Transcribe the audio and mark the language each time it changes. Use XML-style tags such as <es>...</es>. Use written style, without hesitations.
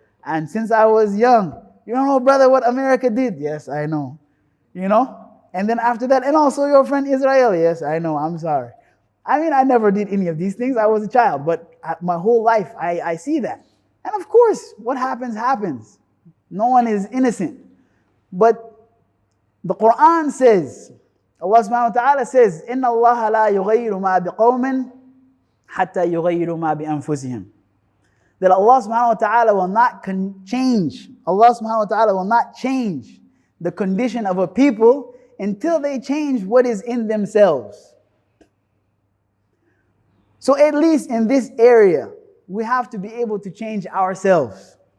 <en>And since I was young, you don't know, brother, what America did? Yes, I know. And then after that, and also your friend Israel. Yes, I know, I'm sorry. I never did any of these things. I was a child, but my whole life, I see that. And of course, what happens, happens. No one is innocent. But the Quran says, Allah subhanahu wa ta'ala says,</en> <ar>إِنَّ اللَّهَ لَا يُغَيِّرُ مَا بِقَوْمٍ حَتَّى يُغَيِّرُ مَا بِأَنفُسِهِمْ.</ar> <en>That Allah subhanahu wa ta'ala will not change. Allah subhanahu wa ta'ala will not change the condition of a people until they change what is in themselves. So at least in this area, we have to be able to change ourselves.</en>